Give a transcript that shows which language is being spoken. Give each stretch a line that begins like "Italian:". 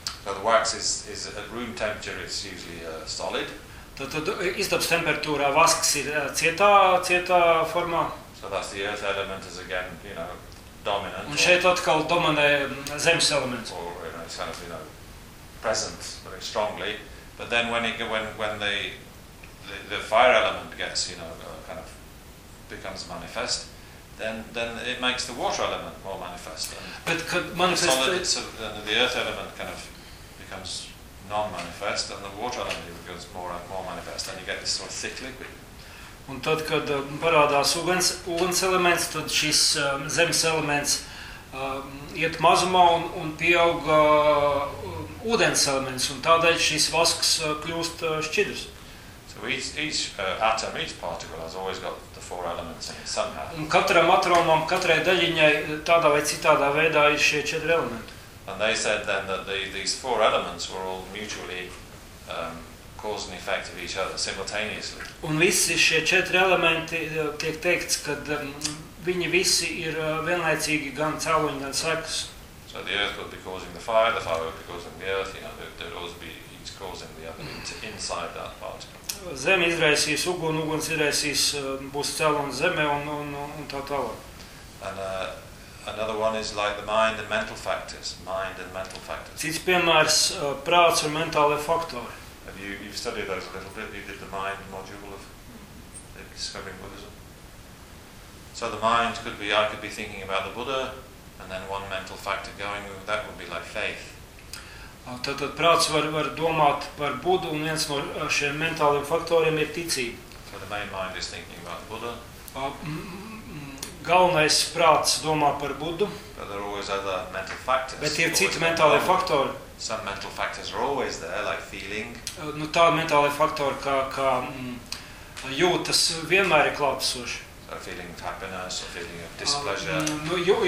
English: So the wax is at room temperature, it's usually solid.
Latvian: Tad istabas temperatūrā vasks ir cietā formā.
English: So that's the earth element is again, you know, dominant.
Latvian: Un šeit atkal dominē zemes elements.
English: Or, you know, it's kind of, you know, present very strongly. But then when the fire element gets, you know, kind of becomes manifest, then it makes the water element more manifest. But could manifest the earth element kind of becomes non-manifest, and the water element becomes more manifest, and you get this sort of thick liquid.
Latvian: Un tad, kad parādās uguns elements, tad šis zemes elements iet mazumā un pieaug ūdens elements, un tādēļ šis vasks kļūst šķidrs.
English: So each atom, each particle has always got the four elements in it somehow.
Latvian: Un katram atomam, katrai daļiņai tādā vai citādā veidā ir šie četri elementi.
English: And they said then that these four elements were all mutually cause and effect of each other simultaneously.
Latvian: Un visi šie četri elementi tiek teikts, kad viņi visi ir vienlaicīgi gan cēloņi, gan sekas.
English: So the earth would be causing the fire would be causing the earth, you know, there would be each causing the other inside that particle.
Latvian: Zeme izraisīs uguni, uguns izraisīs būs cēlonis zemē un tā tālāk.
English: Another one is like the mind and mental factors, mind and mental factors.
Latvian: Cits piemērs prāts un mentālie faktori.
English: Have you've studied those a little bit? You did the mind module of discovering Buddhism. So the mind could be, I could be thinking about the Buddha, and then one mental factor going, that would be like faith.
Latvian: Tātad prāts var domāt par Budu, un viens no šiem mentāliem faktoriem ir ticība.
English: So the main mind is thinking about the Buddha.
Latvian: Galvenais prāts domā par Budu.
English: But there are always other mental factors.
Latvian: Bet ir citi mentālie faktori.
English: Some mental factors are always there, like feeling.
Latvian: Nu tādi mentālie faktori, kā jūtas vienmēr ir klātesoši.
English: A feeling of happiness, a feeling of displeasure.